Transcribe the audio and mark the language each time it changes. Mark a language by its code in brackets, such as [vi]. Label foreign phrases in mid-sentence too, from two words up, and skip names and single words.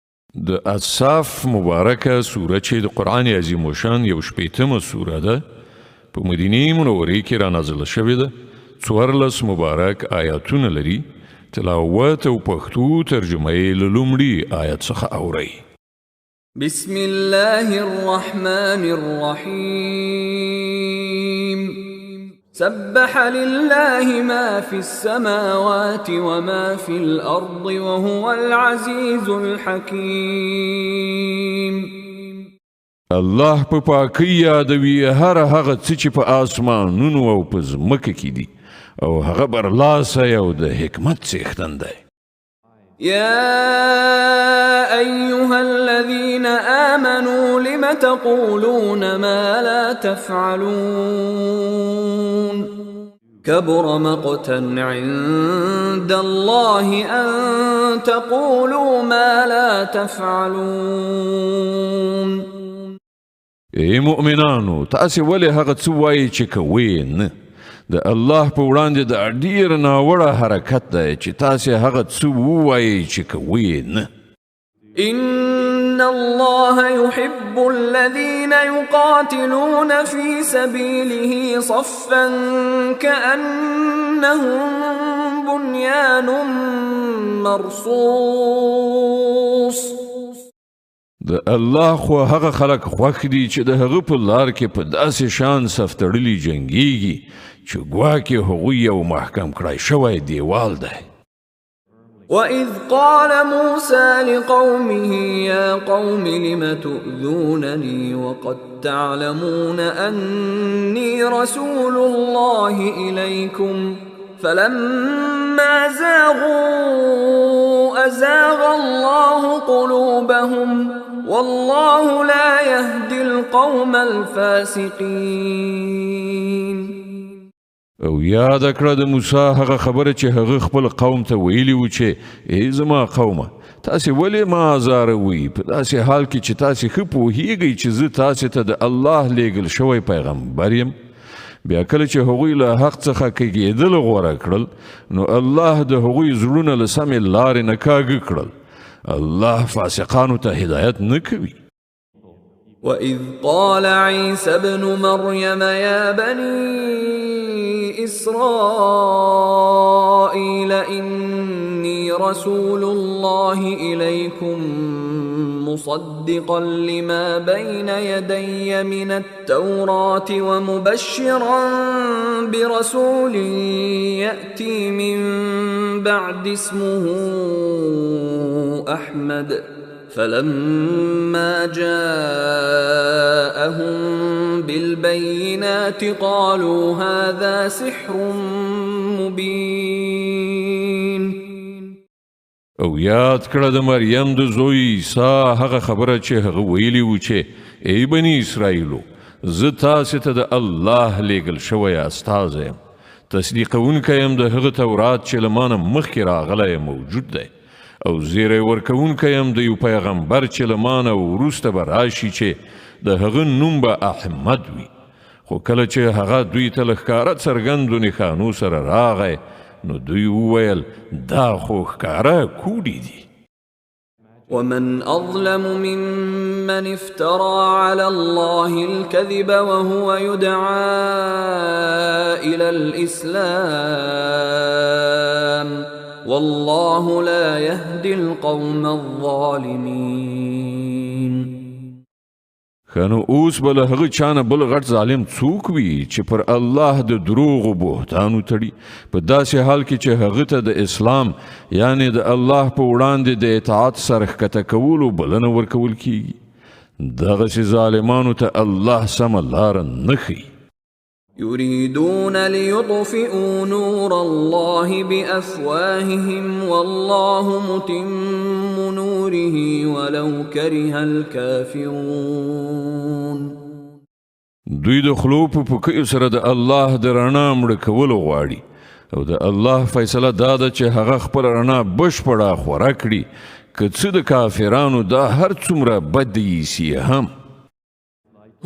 [ps] د اصحاف مبارکه سوره چې د قرآن عظیم الشان یو شپیتمه سوره ده په مدینه منورې کې را نازله شوې ده 14 مبارک آیاتونه لري تلاوت او پښتو ترجمه یې له لومړي آیت څخه اورئ [ar] بسم الله الرحمن الرحيم سبح لله ما في السماوات وما في الأرض وهو العزيز الحكيم [ps] الله په پاکۍ یادوي هر هغه څه چې په آسمانونو او په ځمکه کې دي او هغه برلاسه او د حکمت څښتن دی [ar] يا أيها الذين آمنوا لم تقولون ما لا تفعلون كبر مقتا عند الله أن تقولوا ما لا تفعلون [ps] ای مؤمنانو تاسې ولې هغه څه وایئ چې کوئ نه د الله په وړاندې د ډیر ناوړه حرکت دی چې تاسې هغه څه ووایئ چې کوئ نه [ar] إن الله يحب الذين يقاتلون في سبيله صفا كأنهم بنيان مرصوص [ps] د الله خو هغه خلق خوښ دي چې د هغه په لار کې په داسې شان صف تړلي جنګیږي چې ګواکې هغوی یو محکم کړای شوی دیوال دی [ar] وَإِذْ قَالَ مُوسَى لِقَوْمِهِ يَا قَوْمِ لِمَ تُؤْذُونَنِي وَقَدْ تَعْلَمُونَ أَنِّي رَسُولُ اللَّهِ إِلَيْكُمْ فَلَمَّا زَاغُوا أَزَاغَ اللَّهُ قُلُوبَهُمْ وَاللَّهُ لَا يَهْدِي الْقَوْمَ الْفَاسِقِينَ [ps] او یاد کړه د موسی هغه خبره چې هغه خپل قوم ته ویلی و چې ای زما قومه تاسې ولې ما ازاروئ په داسې حال کې چې تاسې ښه پوهیږئ چې زه تاسې ته د الله لیږل شوی پیغمبر یم بیا کله چې هغوی له حق څخه کږېدل غوره کړل نو الله د هغوی زړونه له سمې لارې نه کاږه کړل الله فاسقانو ته هدایت نه کوي [ar] وَإِذْ قَالَ عِيسَى ابْنُ مَرْيَمَ يَا بَنِي إسرائيل إني رسول الله إليكم مصدقا لما بين يدي من التوراة ومبشرا برسول يأتي من بعد اسمه أحمد فلما جاءهم بالبينات قالوا هذا سحر مبين [ps] او یاد کړه د مریم د زوی عیسی هغه خبره چې هغه ویلی و چې ای بني اسرائیلو زه تاسې ته د الله لیږل شوی استازی یم تصدیقونکی یم د هغه تورات چې له مانه مخکې راغلی موجود دی او زیری ورکوونکی یم د یو پیغمبر چې له مانه وروسته به راشي چې د هغه نوم به احمد وي خو کله چې هغه دوی ته له ښکاره څرګندو نښانو سره راغی نو دوی وویل دا خو ښکاره کوډې دي [ar] ومن أظلم ممن افترى على الله الكذب وهو يدعى إلى الإسلام والله لا يهدي القوم الظالمين [ps] خانو اوس بل هغه چانه بل غټ ظالم څوک وي چې پر الله د دروغ او بهتانو تړي په داسې حال کې چې هغه ته د اسلام یعنی د الله په وړاندې د اطاعت سره ښکته کولو بلنه ورکول کیږي دغسې ظالمانو ته الله سمه لاره نه ښیي [ar] يريدون ليطفئوا نور الله بأفواههم والله متم نوره ولو كره الكافرون [ps] دوی د خلو په پوکیو سره د الله د رڼا مړه کولو غواړي او د الله فیصله دا ده چې هغه خپل رڼا بشپړه خوره کړي که څه د کافرانو دا هر څومره بد ایسي هم